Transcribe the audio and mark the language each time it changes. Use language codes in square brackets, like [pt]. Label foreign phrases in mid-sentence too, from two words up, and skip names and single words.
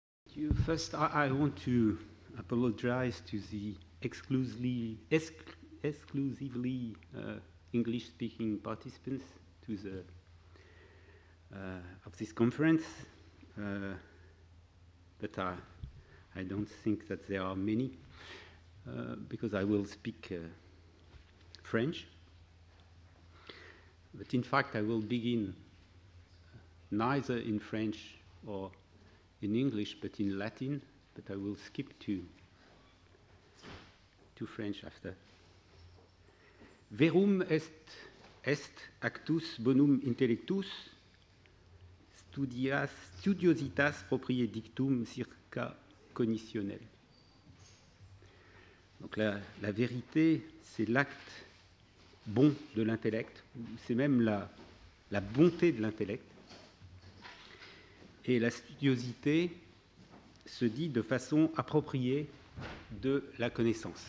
[en] First, I want to apologize to the exclusively English-speaking participants to the of this conference, but I don't think that there are many because I will speak French. But in fact, I will begin neither in French or in English, but in Latin, but I will skip to French after. [la] Verum est actus bonum intellectus, studiositas propriae dictum circa cognitionel. [fr] Donc la vérité, c'est l'acte bon de l'intellect, c'est même la bonté de l'intellect. Et la studiosité se dit de façon appropriée de la connaissance.